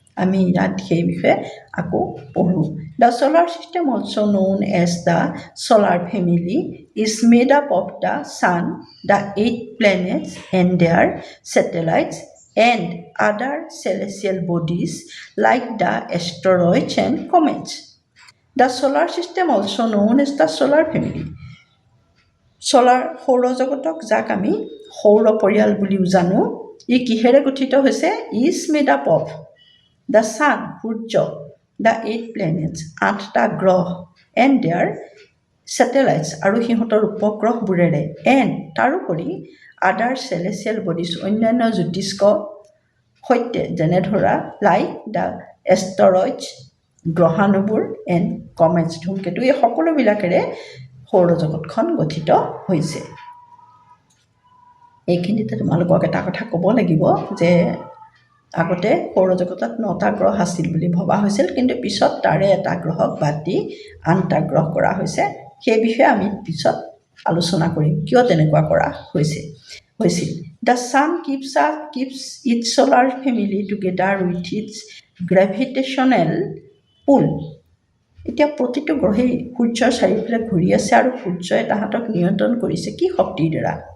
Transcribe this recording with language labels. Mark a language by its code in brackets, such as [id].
[as] আমি ইয়াত সেই বিষয়ে আকৌ পঢ়োঁ। [en] The solar system also' known as the solar family is made up of the sun, the 8 planets and their satellites, and other celestial bodies like the asteroids and comets. The solar system also known as the solar family. [as] সৌৰজগতক যাক আমি সৌৰ পৰিয়াল বুলিও জানো, ই কিহেৰে গঠিত হৈছে? [en] is made up of the sun, [as] Surya, [en] the 8 planets, [as] 8টা গ্ৰহ, [en] and their satellites, [as] আৰু সিহঁতৰ উপগ্ৰহবোৰেৰে, এণ্ড তাৰোপৰি [en] other celestial bodies, [as] অন্যান্য জ্যোতিষ্ক সৈতে, যেনে ধৰা [en] like the asteroids, [as] গ্ৰহাণুবোৰ, [en] and comets, [as] ধূমকেতু, এই সকলোবিলাকেৰে সৌৰজগতখন গঠিত হৈছে। এইখিনিতে তোমালোকক এটা কথা ক'ব লাগিব যে আগতে সৌৰজগতত 9টা গ্ৰহ আছিল বুলি ভবা হৈছিল, কিন্তু পিছত তাৰে এটা গ্ৰহক বাদ দি 8টা গ্ৰহ কৰা হৈছে। সেই বিষয়ে আমি পিছত আলোচনা কৰিম কিয় তেনেকুৱা কৰা হৈছিল। [en] The sun keeps its solar family together with its gravitational pull. [as] এতিয়া প্ৰতিটো গ্ৰহেই সূৰ্যৰ চাৰিওফালে ঘূৰি আছে আৰু সূৰ্যই তাহাঁতক নিয়ন্ত্ৰণ কৰিছে কি শক্তিৰ দ্বাৰা?